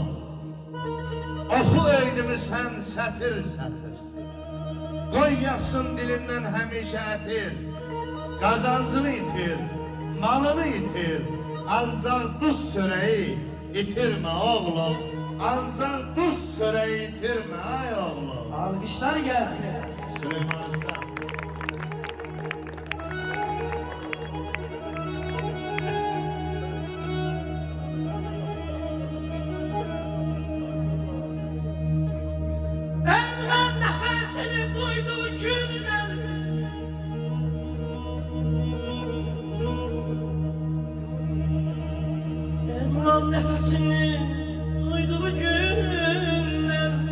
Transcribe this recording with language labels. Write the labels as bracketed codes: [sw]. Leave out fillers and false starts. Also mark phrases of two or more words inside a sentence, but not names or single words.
[az] Oxu öydümü sən sətir sətir, qoy yaxsın dilindən həmişə ətir. Qazancını itir, malını itir, ancaq duz çörəyi itirme oğlum. Ancaq duz çörəyi itirme ay oğlum. [tr] Alkışlar gelsin. Süleyman Usta. Evren nefesini duyduğu günden Evren nefesini duyduğu günden